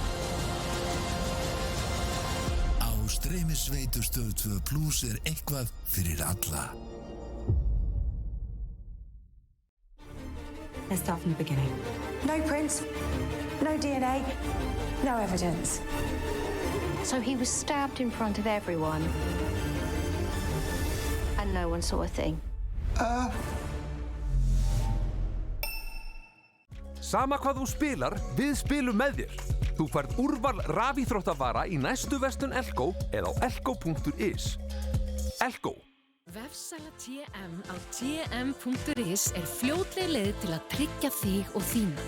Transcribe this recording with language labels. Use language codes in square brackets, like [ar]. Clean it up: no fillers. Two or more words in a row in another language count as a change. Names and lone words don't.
[is] Streymisveitu Stöð 2 Plus er eitthvað fyrir alla. [en] Let's start from the beginning. No prints, no DNA, no evidence. So he was stabbed in front of everyone. And no one saw a thing. [is] Sama hvað þú spilar, við spilum með þér. Þú færð úrval rafíþróttavara í næstu verslun Elko eða á elko.is. Elko. Vefsala TM á tm.is er fljótleg leið til að tryggja þig og þína.